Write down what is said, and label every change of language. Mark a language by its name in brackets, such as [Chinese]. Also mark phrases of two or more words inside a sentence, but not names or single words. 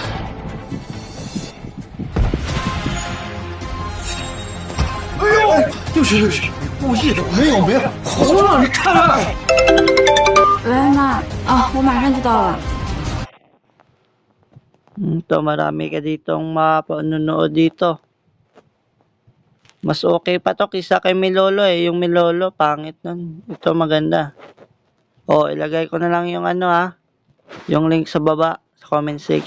[Chinese] 哎呦，六十，故意的，没有，好让你看看。喂，妈啊，我马上就到了。 [Filipino] Ito, marami ka ditong mapanonood dito. Mas okay pa to kaysa kay Milolo eh. Yung Milolo, pangit nun. Ito maganda. O, ilagay ko na lang yung yung link sa baba, sa [English] comment section.